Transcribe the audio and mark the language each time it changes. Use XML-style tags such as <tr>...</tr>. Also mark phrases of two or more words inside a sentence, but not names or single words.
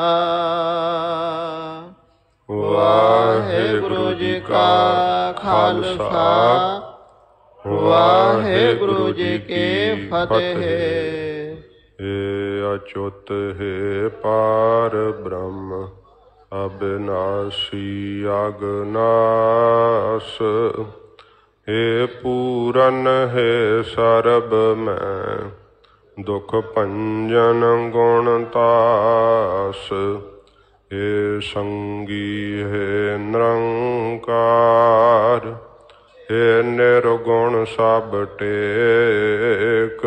<pa>ਵਾਹਿਗੁਰੂ ਜੀ ਕਾ ਖਾਲਸਾ, ਵਾਹਿਗੁਰੂ ਜੀ ਕੀ ਫਤਿਹ। ਏ ਅਚੁੱਤ ਹੈ ਪਾਰ ਬ੍ਰਹਮ, ਅਬਿਨਾਸੀ ਅਗਨਾਸ। ਹੇ ਪੂਰਨ ਹੇ ਸਰਬ ਮੈਂ, ਦੁਖ ਭੰਜਨ ਗੁਣ ਤਾਸ। ਹੇ ਸੰਗੀ ਹੇ ਨਿਰੰਕਾਰ, ਹੇ ਨਿਰਗੁਣ ਸਭ ਟੇਕ।</pa>